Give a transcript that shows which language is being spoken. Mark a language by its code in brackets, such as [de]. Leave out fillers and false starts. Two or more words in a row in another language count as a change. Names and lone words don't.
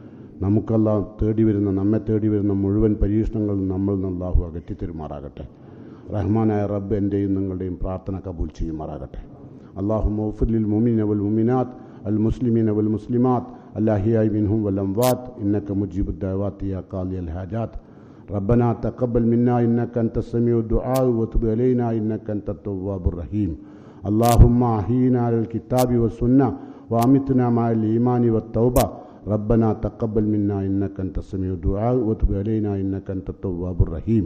[ml] നമ്മെ തേടി വരുന്ന മുഴുവൻ പരീക്ഷണങ്ങളിൽ നമ്മൾ അള്ളാഹു അകറ്റിത്തരുമാറാകട്ടെ. റഹ്മാനായ റബ്ബ് എൻ്റെയും നിങ്ങളുടെയും പ്രാർത്ഥന കബൂൽ ചെയ്യുമാറാകട്ടെ. [ar] اللهم اغفر للمؤمنين والمؤمنات والمسلمين والمسلمات الأحياء منهم والأموات إنك مجيب الدعوات يا قاضي الحاجات. ربنا تقبل منا إنك أنت السميع الدعاء وتب علينا إنك أنت التواب الرحيم. اللهم أحينا على الكتاب والسنة وأمتنا مع الإيمان والتوبة. ربنا تقبل منا إنك أنت السميع الدعاء وتب علينا إنك أنت التواب الرحيم.